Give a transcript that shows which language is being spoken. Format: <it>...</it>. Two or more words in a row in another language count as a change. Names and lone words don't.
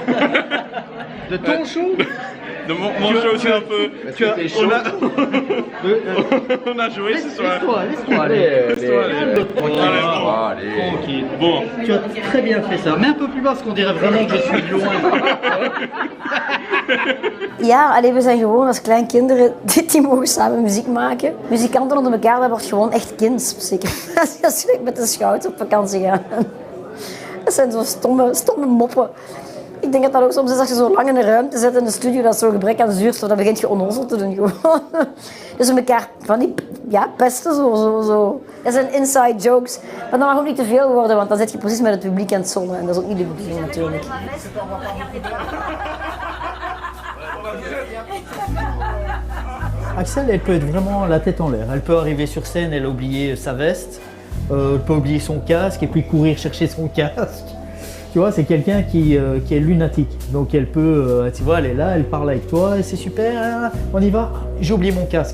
<fr>De quel show? De ton show? de mon show c'est un peu. On a joué ce soir. Laisse-toi aller. Allez. Tranquille. Bon, Tu as très bien fait ça. Mets un peu plus bas parce qu'on dirait vraiment que je suis loin.</fr> <nl>Ja, allee, we zijn gewoon als klein kinderen die mogen samen muziek maken. Muzikanten onder elkaar, dat wordt gewoon echt kinds. Zeker als je met de scouts op vakantie gaat. Dat zijn zo stomme moppen. Ik denk dat dat ook soms is als je zo lang in een ruimte zit in de studio, dat is zo'n gebrek aan zuurstof, dan begint je onnozel te doen gewoon. Dus we elkaar van die pesten zo. Dat zijn</nl> <en>inside jokes.</en> <nl>Maar dat mag ook niet te veel worden, want dan zit je precies met het publiek aan het zonnen en dat is ook niet de bedoeling natuurlijk.</nl> <fr>Axel, elle peut être vraiment la tête en l'air. Elle peut arriver sur scène, elle a oublié sa veste, elle peut oublier son casque et puis courir chercher son casque. Tu vois, c'est quelqu'un qui est lunatique. Donc elle peut, tu vois, elle est là, elle parle avec toi, et c'est super, on y va. J'ai oublié mon casque.</fr>